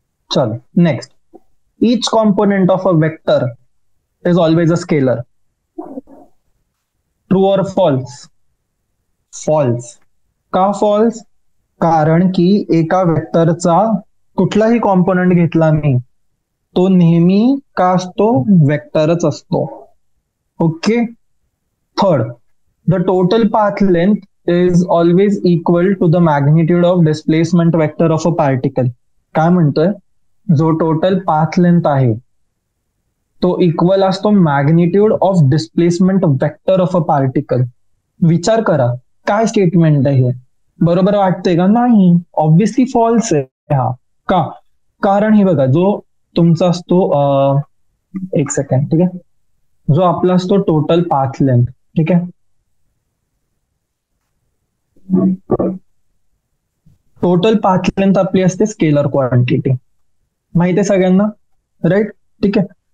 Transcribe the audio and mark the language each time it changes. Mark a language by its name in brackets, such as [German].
[English] चलो next, each component of a vector is always a scalar. True or false? False. का false? [Marathi] कारण की एका वेक्टरचा कुठलाही कॉम्पोनंट घेतला मी तो नेहमी का असतो? वेक्टरच असतो. Okay. [English] Third, the total path length is always equal to the magnitude of displacement vector of a particle. [Marathi] काय म्हणतोय? जो टोटल पाथ लेंथ आहे तो इक्वल असतो [English] Magnitude of displacement vector of a particle. [Marathi] विचार करा, काय स्टेटमेंट आहे हे? बरोबर वाटतंय का? नाही, ऑब्विसली फॉल्स आहे हा. का? कारण हे बघा, जो तुमचा असतो, एक सेकंड, ठीक आहे, जो आपला असतो टोटल पाथ लेंथ, ठीक आहे, टोटल पाथ लेंथ आपली असते स्केलर क्वांटिटी, माहिती आहे सगळ्यांना, राईट? ठीक आहे.